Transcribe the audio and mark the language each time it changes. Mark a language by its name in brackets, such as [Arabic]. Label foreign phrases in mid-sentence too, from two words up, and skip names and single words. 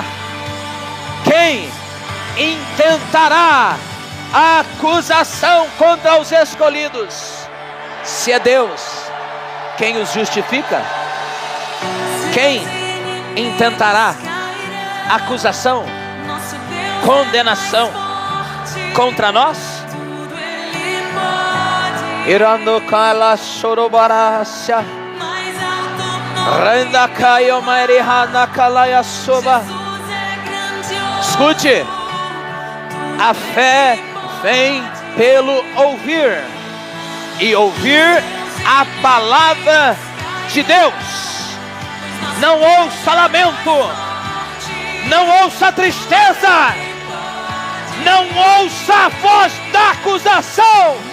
[Portuguese] Quem intentará a acusação contra os escolhidos? Se é Deus quem os justifica, quem intentará acusação, condenação contra nós? Irando kala chorobarasya, renda kayo mairihana kalaya soba. Escute. A fé vem pelo ouvir, e ouvir a palavra de Deus. Não ouça lamento, não ouça tristeza, não ouça a voz da acusação.